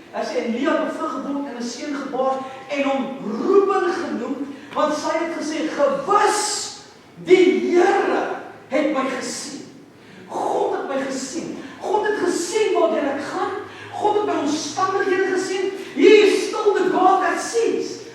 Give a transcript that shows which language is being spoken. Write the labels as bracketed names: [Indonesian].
[Afrikaans] Hy sê, en Lea bevrug geword en 'n seun gebaar en hom Reuben genoem, want sy het gesê, gewis, die Here het my gesien. God het my gesien. God het gesien waartoe ek gaan. God het my omstandighede gesien. [English] He is still the God that sees.